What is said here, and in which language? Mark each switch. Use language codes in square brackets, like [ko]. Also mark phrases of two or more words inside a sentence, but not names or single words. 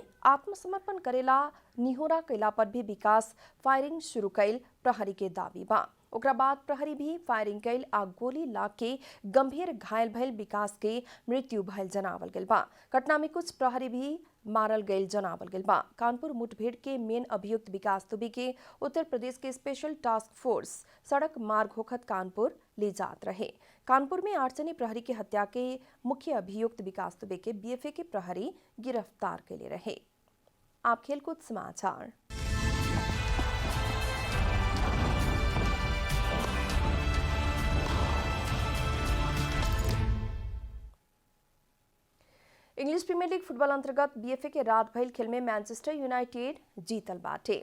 [bho] आत्मसमर्पण करेला निहोरा कैला पर भी विकास फायरिंग शुरू कैल प्रहरी के दावी बा। ओकरा बाद प्रहरी भी फायरिंग कैल आ गोली लाग के गंभीर घायल भइल विकास के मृत्यु भइल जनावल गेल बा। घटना में कुछ प्रहरी भी मारल गईल जनावल गेल बा। कानपुर मुठभेड़ के मेन अभियुक्त विकास दुबे के उत्तर प्रदेश के स्पेशल टास्क फोर्स सड़क मार्ग होखत कानपुर ले जात रहे। कानपुर में 8 जने प्रहरी की हत्या के मुख्य अभियुक्त विकास दुबे के बीएफए के प्रहरी गिरफ्तार के लिए रहे। आप खेलकूद समाचार। इंग्लिश प्रीमियर लीग फुटबॉल अंतर्गत बीएफए के रात भइल खेल में मैनचेस्टर यूनाइटेड जीतल बाटे।